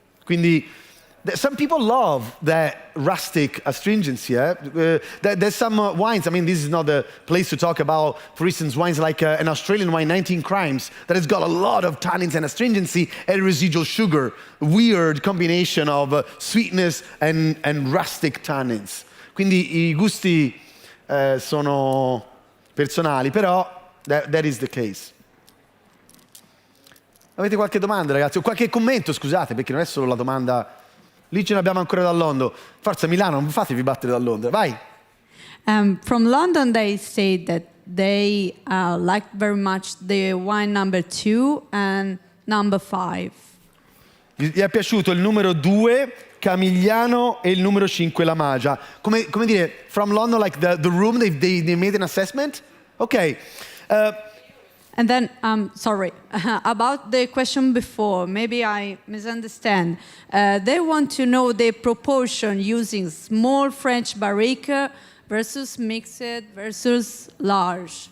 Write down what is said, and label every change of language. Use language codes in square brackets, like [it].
[en] Quindi, some people love that rustic astringency. There's some wines, I mean, this is not the place to talk about, for instance, wines like an Australian wine, 19 Crimes, that has got a lot of tannins and astringency and residual sugar. Weird combination of sweetness and rustic tannins. [it] Quindi i gusti sono personali, però [en] that is the case. [it] Avete qualche domanda, ragazzi? O qualche commento, scusate, perché non è solo la domanda. Lì ce l'abbiamo ancora da Londra. Forza Milano, non fatevi battere da Londra. Vai. [en] From London, they say that they like very much the wine number 2 and number 5. [it] Gli è piaciuto il numero 2, Camigliano, e il numero 5, La Magia. Come dire, [en] from London, like the room, they made an assessment? Ok. And then, sorry, about the question before, maybe I misunderstand. They want to know the proportion using small French barrique versus mixed versus large.